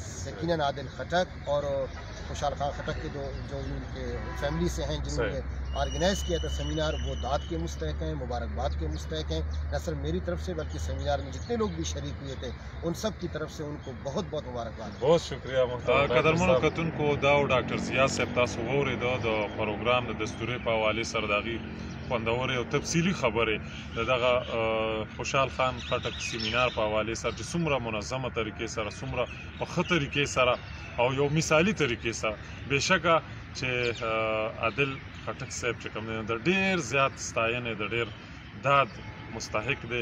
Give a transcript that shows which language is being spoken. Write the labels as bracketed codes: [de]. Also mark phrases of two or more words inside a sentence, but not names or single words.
[ur] یقیناً عادل خٹک اور خوشحال خان خٹک کے جو ان کے فیملی سے ہیں جنہوں نے آرگنائز کیا تھا سیمینار، وہ داد کے مستحق ہیں، مبارکباد کے مستحق ہیں. نہ صرف میری طرف سے بلکہ سیمینار میں جتنے لوگ بھی شریک ہوئے تھے ان سب کی طرف سے ان کو بہت مبارکباد. بہت شکریہ [ps] قدرمنو کتونکو. دا ډاکټر ضیاء صاحب تاسو واورېده د پروګرام د دستورې په حوالې سره د هغې خوندورې او تفصیلي خبرې د دغه خوشحال خان خټک سیمینار په حوالې سره چې څومره منظمه طریقې سره، څومره په ښه طریقې سره او یو مثالي طریقې سره بېشکه چې عادل خټک صاحب چې کوم دی د ډېر زیات ستاینې د ډېر داد مستحق دی.